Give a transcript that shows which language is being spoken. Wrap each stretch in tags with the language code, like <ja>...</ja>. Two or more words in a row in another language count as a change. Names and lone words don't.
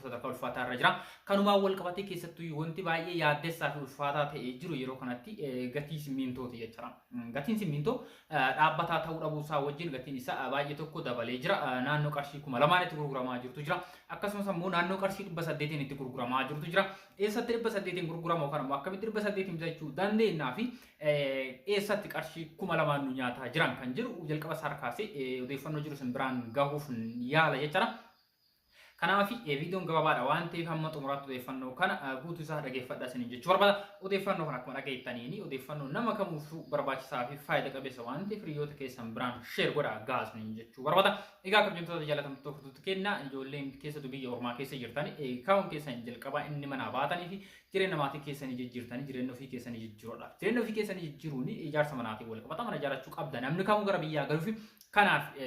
<om>sadarkaa ulfaataa irra jira kanumaa wal qabatee keessattuu wanti baay'ee yaaddessaa fi ulfaataa ta'ee jiru yeroo kanatti gatii simmintooti jechuudha gatiin simmintoo dhaabbataa ta'uu dhabuu isaa wajjin gatiin isaa baay'ee tokko dabalee jira naannoo qarshii 2000 itti gurguramaa jirtu jira akkasumas immoo naannoo qarshii 800 itti gurguramaa jirtu jira eessatti 800 gurguramu kan immoo akkamitti 800 bitachuu dandeenyaa fi eessatti qarshii 2000 nu nyaataa jiran kan jiru jalqaba sarkaasee odeeffannoo jiru بران غاوف يالا يچرا kanaaf viidiyoon gabaabaadha waan ta'eef hamma xumuraatti odeeffannoo kana guutuu isaa dhageeffadhaa isin jechuu barbaada odeeffannoo kana akkuma dhageettaniini odeeffannoo nama kamuufuu barbaachisaa fi faayidaa qabeessa waan ta'eef hiriyoota keessan biraan sheer godhaa gaasni jechuu barbaada egaa kabajamtoota jaalatamtoota hordoftoota keenya ijoolleen keessattuu biyya ormaa keessa jirtan kaawwan keessan jalqabaa inni manaa baatanii fi jireenya maatii keessanii jijjiirtanii jireenya ofii keessanii jijjiiruudhaaf jireenya ofii keessanii jijjiiruun ijaarsa manaatiin wal qabata mana ijaarachuu qabda namni kamuu gara biyyaa galuuf kanaaf</om>